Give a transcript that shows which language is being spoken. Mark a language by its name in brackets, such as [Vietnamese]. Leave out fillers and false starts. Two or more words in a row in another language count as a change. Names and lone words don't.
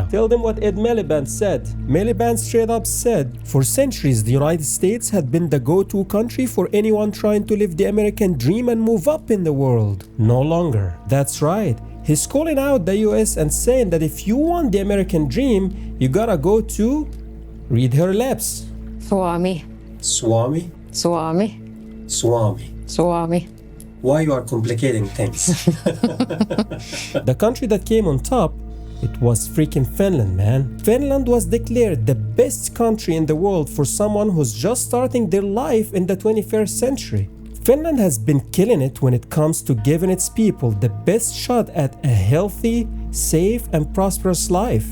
[English] Tell them what Ed Miliband said. Miliband straight up said, for centuries the United States had been the go-to country for anyone trying to live the American dream and move up in the world. No longer. That's right. He's calling out the US and saying that if you want the American dream, you gotta go to... read her lips. Suomi. Swami? Suomi. Swami. Suomi. Why you are complicating things? The country that came on top, it was freaking Finland, man. Finland was declared the best country in the world for someone who's just starting their life in the 21st century. Finland has been killing it when it comes to giving its people the best shot at a healthy, safe, and prosperous life.